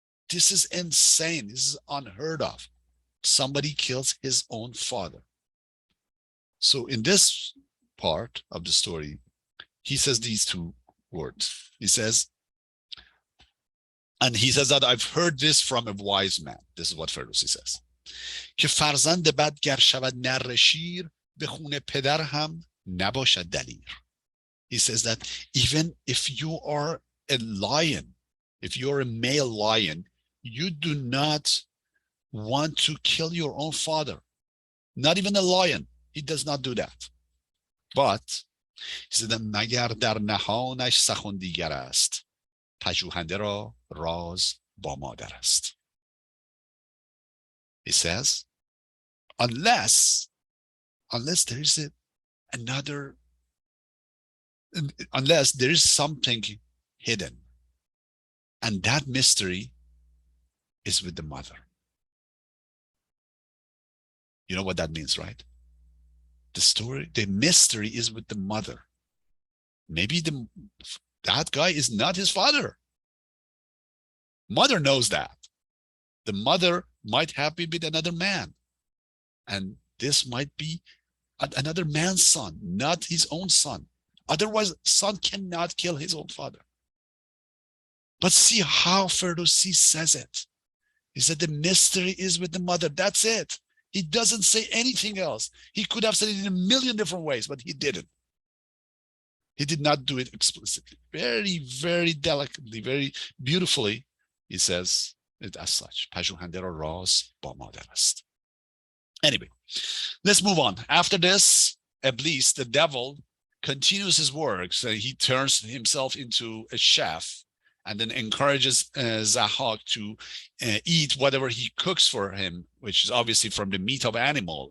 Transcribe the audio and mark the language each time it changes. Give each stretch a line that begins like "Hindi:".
English: This is insane. This is unheard of. Somebody kills his own father. So in this part of the story, he says these two words. He says that I've heard this from a wise man. This is what Ferdowsi says.
Persian: که فرزند بد گر شود نره شیر به خون پدر هم نباشد دلیر.
English: He says that even if you are a lion, if you're a male lion, you do not want to kill your own father. Not even a lion. He does not do that. But he said,
Persian: مگر در نهانش سخن دیگر است. پژوهنده را راز با مادر است.
English: He says, unless there is another, unless there is something hidden, and that mystery is with the mother. You know what that means, right? The mystery is with the mother. Maybe that guy is not his father. Mother knows that. The mother might have been with another man. And this might be another man's son, not his own son. Otherwise, son cannot kill his own father. But see how Ferdowsi says it. He said the mystery is with the mother. That's it. He doesn't say anything else. He could have said it in a million different ways, but he didn't. He did not do it explicitly. Very, very delicately, very beautifully, he says it as such.
Persian: پژوهنده را راز با مادر است.
English: Anyway, let's move on. After this, Iblis, the devil, continues his work. So he turns himself into a chef and then encourages Zahak to eat whatever he cooks for him, which is obviously from the meat of animal.